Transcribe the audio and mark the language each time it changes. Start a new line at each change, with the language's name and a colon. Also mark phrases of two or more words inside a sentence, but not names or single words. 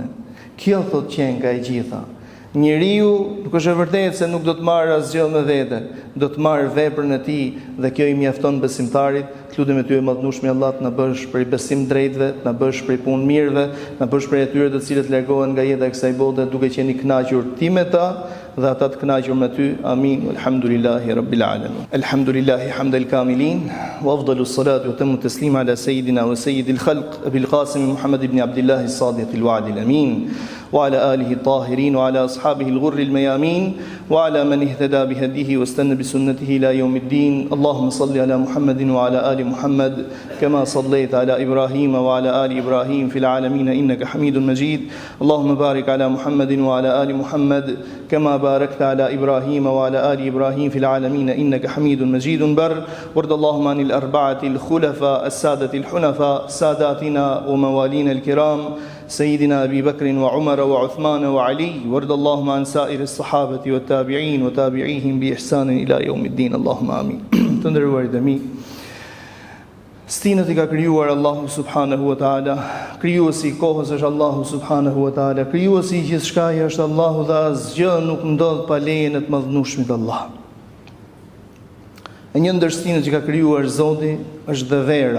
Albanian: Kjo, thot, qenë ka e gjitha. Njeriu nuk është e vërtetë se nuk do të marrë asgjë me vete, do të marrë veprën e tij dhe kjo i mjafton besimtarit. Lutem ty e madhnueshmi Allah të na bësh prej besim drejtëve, të na bësh prej punë mirëve, të na bësh prej atyre të cilët largohen nga jeta e kësaj bote duke qenë i kënaqur ti me ta dhe ata të kënaqur me ty. Amin.
Arabic: الحمد لله رب العالمين. الحمد لله حمد الكاملين وأفضل الصلاة وأتم التسليم على سيدنا وسيد الخلق أبي القاسم محمد بن عبد الله الصادق الوعد الأمين وعلى آله الطاهرين وعلى أصحابه الغر الميامين وعلى من اهتدى بهديه واستن بسنته إلى يوم الدين. اللهم صل على محمد وعلى آل محمد كما صليت على إبراهيم وعلى آل إبراهيم في العالمين إنك حميد مجيد. اللهم بارك على محمد وعلى آل محمد كما باركت على إبراهيم وعلى آل إبراهيم في العالمين إنك حميد مجيد بر. وارض اللهم عن الأربعة الخلفاء السادة الحنفاء ساداتنا وموالينا الكرام سيدنا أبي بكر وعمر وعثمان وعلي. وارض اللهم عن سائر الصحابة والتابعين وتابعيهم بإحسان إلى يوم الدين. اللهم آمين.
Albanian: Të nderuarit e mi, stinët i ka krijuar Allahu
Arabic: سبحانه وتعالى.
Albanian: Krijuesi i kohës është Allahu subhanahu wa taala. Krijuesi i gjithçkaje është Allahu dhe asgjë nuk ndodh pa lejen e të madhnueshmit Allah. E një ndër stinët që ka krijuar Zoti është dhe vera.